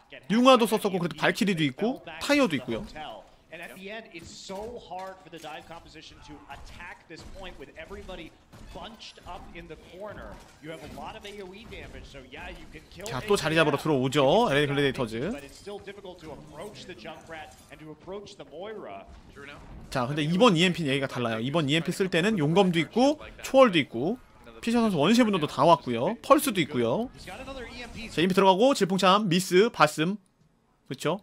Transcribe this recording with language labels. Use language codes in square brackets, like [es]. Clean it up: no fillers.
[ko] 융화도 썼었고 그래도 발키리도 있고 타이어도 있고요. [en] And at the end, it's so hard for the dive composition to attack this point with everybody bunched up in the corner. You have a lot of AOE damage, so yeah, you can kill. [ko] 자, 또 자리 잡으러 들어오죠. LA 글래디에이터즈. [en] But it's still difficult to approach the Junkrat and to approach the Moira. [ko] 자, 근데 이번 EMP는 얘기가 달라요. 이번 EMP 쓸 때는 용검도 있고 초월도 있고 피셔 선수 원시의 분노도 다 왔고요. 펄스도 있고요. 자, EMP 들어가고 질풍참 미스 봤음. 그렇죠?